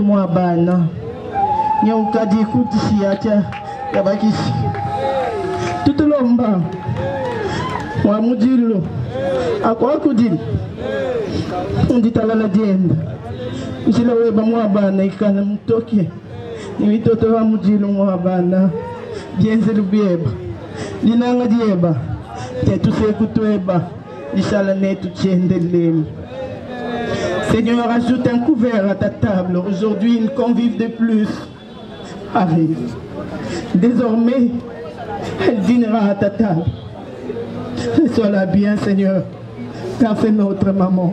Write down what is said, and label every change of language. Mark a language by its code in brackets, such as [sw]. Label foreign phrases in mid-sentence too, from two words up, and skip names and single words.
[lua] mwa bana nyauka diku tishiacha yabakishi tutulomba wa mujilo akwa kudili unditalala dienda njila weba mwabana ikana mtoke ni mitoto wa mujilo mwabana jenze lubieba linanga dieba tetu sekutweba lishala netu tiendelele. [fr] Seigneur, ajoute un couvert à ta table. Aujourd'hui, une convive de plus arrive. Désormais, elle dînera à ta table. Sois-la bien, Seigneur, car c'est notre maman.